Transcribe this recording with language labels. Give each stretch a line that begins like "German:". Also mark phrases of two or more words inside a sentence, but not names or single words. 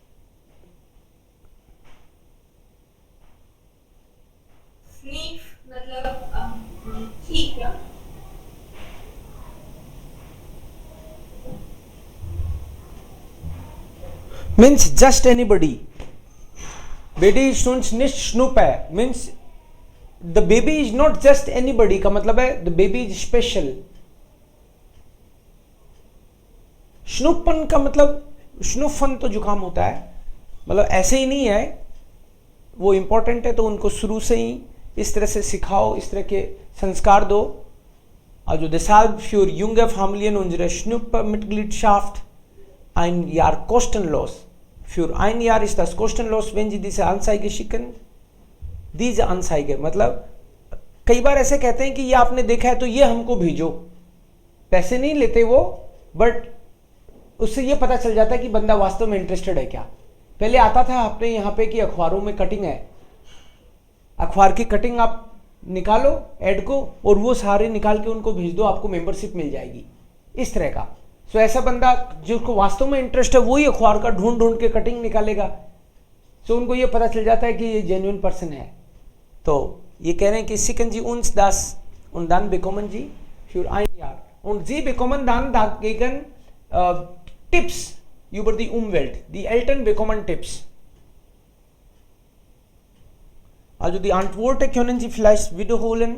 Hindi: स्नीफ मतलब ठीक है।
English: Means just anybody,
German: baby ist uns nicht Schnuppe,
English: means the baby is not just anybody
Hindi: का मतलब है
English: the baby is special।
Hindi: Schnuppen का मतलब Schnuffen तो जुकाम होता है, मतलब ऐसे ही नहीं है, वो इम्पोर्टेंट है तो उनको शुरू से ही इस तरह से सिखाओ, इस तरह के संस्कार दो।
German: Also deshalb für junge Familien unsere Schnuppermitgliedschaft ein Jahr kostenlos। Für ein Jahr ist das kostenlos, wenn Sie diese Anzeige schicken। Diese Anzeige
Hindi: मतलब कई बार ऐसे कहते हैं कि ये आपने देखा है तो ये हमको भेजो, पैसे नहीं लेते वो, बट उससे ये पता चल जाता है कि बंदा वास्तव में इंटरेस्टेड है क्या। पहले आता था अपने यहाँ पे कि अखबारों में कटिंग है, अखबार की कटिंग आप निकालो ऐड को और वो सारे निकाल के उनको भेज दो, आपको मेंबरशिप मिल जाएगी, इस तरह का। सो ऐसा बंदा जिसको वास्तव में इंटरेस्ट है वही अखबार का ढूंढ ढूंढ के कटिंग निकालेगा, सो उनको ये पता चल जाता है कि ये
English: genuine person
Hindi: है। तो ये कह रहे हैं कि
German: schicken Sie uns das und dann bekommen Sie für ein Jahr und Sie bekommen dann dagegen Tipps über die Umwelt, die Eltern bekommen Tipps। Also die Antworten können Sie vielleicht wiederholen।